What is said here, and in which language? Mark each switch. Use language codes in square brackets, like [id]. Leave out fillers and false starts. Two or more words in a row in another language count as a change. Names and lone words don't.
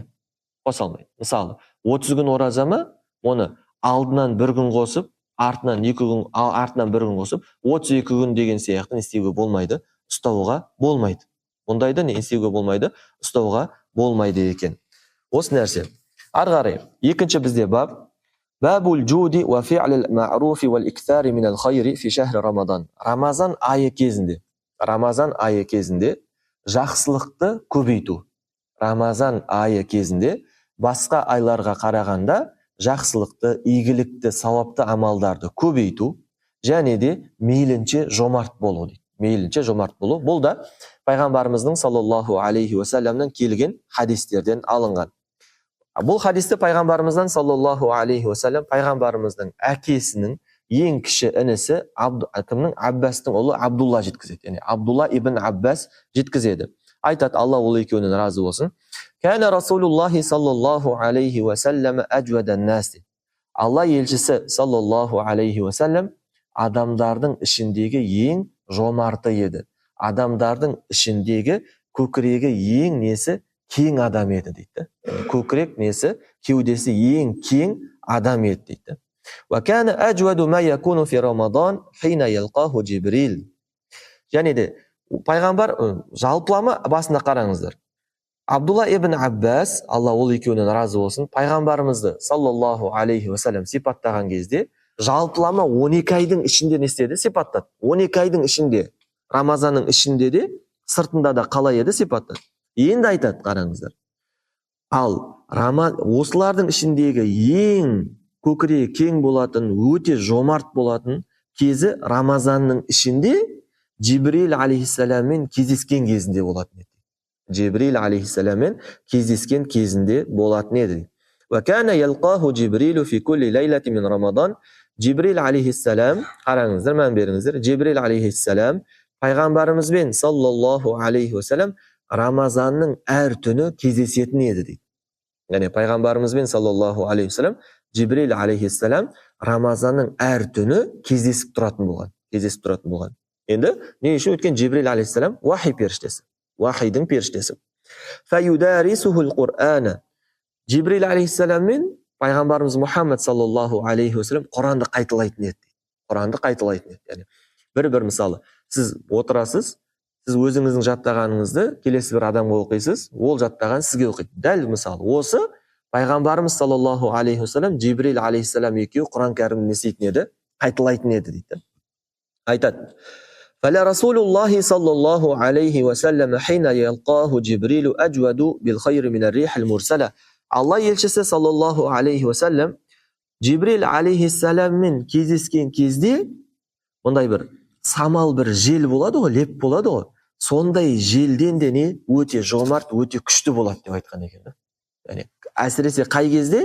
[kk] Мысалы, 30 күн оразама, оны алдынан бір күн қосып, артынан бір күн қосып, 32 күн деген сияқты істеуге болмайды, ұстауға болмайды. Ондайды не істеуге болмайды, ұстауға болмайды екен. Осы нәрсе. Ары қарай, екінші бізде [ar] باب الجود وفعل المعروف والإكثار من الخير في شهر رمضان. [kk] Рамазан айы кезінде жақсылықты көбейту. Рамазан айы кезінде басқа айларға қарағанда жақсылықты, игілікті, сауапты амалдарды көбейту, және де мейлінше жомарт болу дейді. Бұл да пайғамбарымыздың [ar] صلى الله عليه وسلم [kk] келген хадистерден алынған. Бұл хадисті пайғамбарымыздан [ar] صلى الله عليه وسلم [kk] пайғамбарымыздың әкесінің ең кіші інісі Аббастың ұлы Абдулла жеткізеді. Абдулла ибн Аббас жеткізеді. Айтады, Алла ол екеуінен разы болсын. [ar] كان رسول الله صلى الله عليه وسلم أجود الناس. [kk] Алла елшісі [ar] صلى الله عليه وسلم [kk] адамдардың ішіндегі ең жомарты еді. Адамдардың ішіндегі көкірегі ең несі кең адам еді дейді. Көкірек несі, кеудесі ең кең адам еді дейді. [ar] وكان أجود ما يكون في رمضان حين يلقاه جبريل. [kk] Және де пайғамбар жалпылама басында қараңыздар. Абдулла ибн Аббас, Алла ол екеуінен разы болсын, пайғамбарымызды [ar] صلى الله عليه وسلم [kk] сипаттаған кезде жалпылама 12 айдың ішінде не істеді? Сипаттады. 12 айдың ішінде, Рамазанның ішінде де, сыртында да қалай еді? Сипаттады. Енді айтады, қараңыздар. Ал осылардың ішіндегі ең көкірегі кең болатын, өте жомарт болатын кезі Рамазанның ішінде Жибрил алейхиссаламмен кездескен кезінде болатын еді. Жибрил алейхиссаламмен кездескен кезінде болатын еді. [ar] وَكَانَ يَلْقَاهُ جِبْرِيلُ فِي كُلِّ لَيْلَةٍ مِنْ رَمَضَانَ. [kk] Жибрил алейхиссалам, қараңыздар, мән беріңіздер. Жибрил алейхиссалам пайғамбарымызбен [ar] صلى الله عليه وسلم [kk] Рамазанның әр түні кездесетін еді дейді. Яғни пайғамбарымызбен [ar] صلى الله عليه وسلم [kk] Жибрил алейхиссалам Рамазанның әр түні кездесіп тұратын болған. Енді не үшін? Өткен Жибрил алейхиссалам вахи періштесі, вахидің періштесі. [ar] فَيُدَارِسُهُ الْقُرْآنَ. [kk] Жибрил алейхиссаламмен пайғамбарымыз Мұхаммад [ar] صلى الله عليه وسلم [kk] Құранды қайталайтын еді. Яғни бір мысалы, сіз отырасыз, сіз өзіңіздің жаттағаныңызды келесі бір адамға оқисыз, ол жаттаған сізге оқиды. Дәл мысалы, осы пайғамбарымыз [ar] صلى الله عليه وسلم [kk] Жибрил алейхиссалам екеуі Құран кәрімді не істейтін еді? Қайталайтын еді дейді. Айтады. [ar] فَلَا رَسُولُ اللَّهِ صَلَّى اللَّهُ عَلَيْهِ وَسَلَّمَ حِينَ يَلْقَاهُ جِبْرِيلُ أَجْوَدُ بِالْخَيْرِ مِنَ الرِّيحِ الْمُرْسَلَةِ. [kk] Алла елшісі [ar] صلى الله عليه وسلم [kk] Жибрил алейхиссаламмен кездескен кезде ондай бір самал бір жел болады ғой, леп болады ғой. Сондай желден де не өте жомарт, өте күшті болады деп айтқан екен. Яғни әсіресе қай кезде?